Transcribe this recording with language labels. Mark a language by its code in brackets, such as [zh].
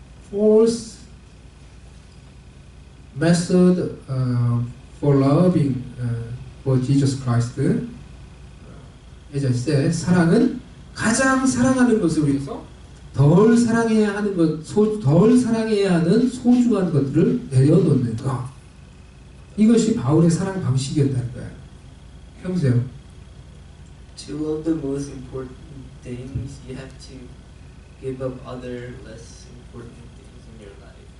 [en] Paul's method for loving for Jesus Christ. As I said, [ko] 사랑은 가장 사랑하는 것을 위해서 덜 사랑해야 하는 덜 사랑해야 하는 소중한 것들을 내려놓는 것. 이것이 바울의 사랑 방식이었다는 거예요. 해보세요. [en] To love the most important things, you have to give up other less important things in your life.